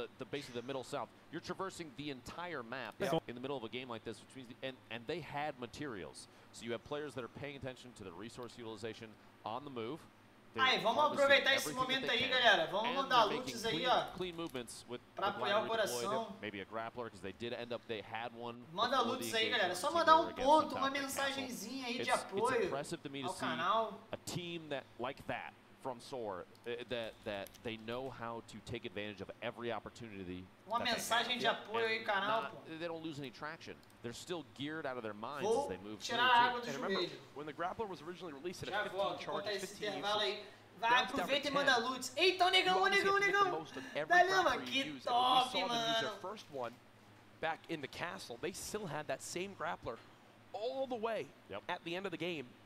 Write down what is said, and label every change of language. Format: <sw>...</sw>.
<en>basically the middle south. You're traversing the entire map in the middle of a game like this, which means and they had materials. So you have players that are paying attention to the resource utilization on the move.</en> <pt>Aí, vamos aproveitar esse momento aí, galera. Vamos mandar loots aí, ó. Pra apoiar o coração.</pt> <en>Maybe a grappler, because they had one.</en> <pt>Manda loots aí, galera. Só mandar um ponto, uma mensagenzinha aí de apoio ao canal.</pt> <en>A team that like that from SOAR, that they know how to take advantage of every opportunity.</en> <pt>Uma mensagem de apoio aí, canal, pô.</pt> <en>They don't lose any traction. They're still geared out of their minds as they move through.</en> <pt>Tirar a água do joelho.</pt> <en>When the grappler was originally released at 15 charges, 15 uses.</en> <pt>Vai, aproveita e manda loots. Eita, o negão. Valeu, mano. Que top, mano.</pt> <en>First one back in the castle, they still had that same grappler all the way at the end of the game.</en>